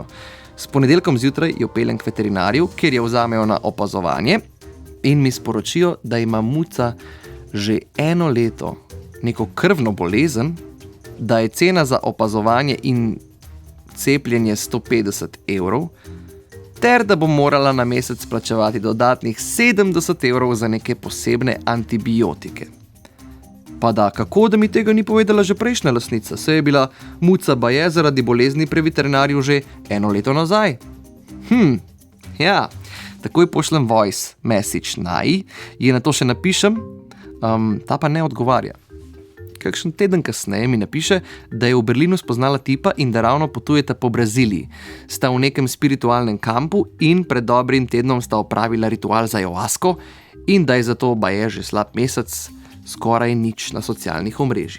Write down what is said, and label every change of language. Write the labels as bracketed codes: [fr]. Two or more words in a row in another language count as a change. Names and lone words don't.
[sl] S ponedeljkom zjutraj jo peljem k veterinarju, kjer jo vzamejo na opazovanje in mi sporočijo, da ima muca že 1 leto neko krvno bolezen, da je cena za opazovanje in cepljenje 150 evrov, ter da bom morala na mesec plačevati dodatnih 70 evrov za neke posebne antibiotike. Pa da, kako da mi tega ni povedala že prejšnja lastnica, saj je bila muca baje zaradi bolezni pri veterinarju že 1 leto nazaj. Ja, takoj pošljem [en] voice message [sl] Naji, ji na to še napišem, ta pa ne odgovarja. Kakšen teden kasneje mi napiše, da je v Berlinu spoznala tipa in da ravno potujeta po Braziliji. Sta v nekem spiritualnem kampu in pred dobrim tednom sta opravila ritual za ayahuasko in da je zato baje že slab mesec skoraj nič na socialnih omrežjih.